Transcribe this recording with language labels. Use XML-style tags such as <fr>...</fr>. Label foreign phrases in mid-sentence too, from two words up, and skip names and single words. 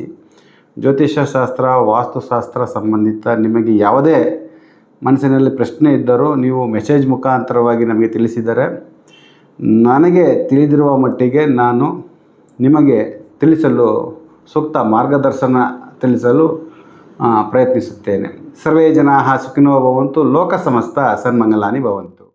<kn>ಜ್ಯೋತಿಷ್ಯ ಶಾಸ್ತ್ರ, ವಾಸ್ತುಶಾಸ್ತ್ರ ಸಂಬಂಧಿತ ನಿಮಗೆ ಯಾವುದೇ ಮನಸ್ಸಿನಲ್ಲಿ ಪ್ರಶ್ನೆ ಇದ್ದರೂ ನೀವು ಮೆಸೇಜ್ ಮುಖಾಂತರವಾಗಿ ನಮಗೆ ತಿಳಿಸಿದರೆ ನನಗೆ ತಿಳಿದಿರುವ ಮಟ್ಟಿಗೆ ನಾನು ನಿಮಗೆ ತಿಳಿಸಲು ಸೂಕ್ತ ಮಾರ್ಗದರ್ಶನ ತಿಳಿಸಲು ಪ್ರಯತ್ನಿಸುತ್ತೇನೆ.</kn> <sa>ಸರ್ವೇ ಜನಾಃ ಸುಖಿನೋ ಭವಂತು, ಲೋಕ ಸಮಸ್ತ ಸನ್ಮಂಗಲಾನಿ ಭವಂತು.</sa>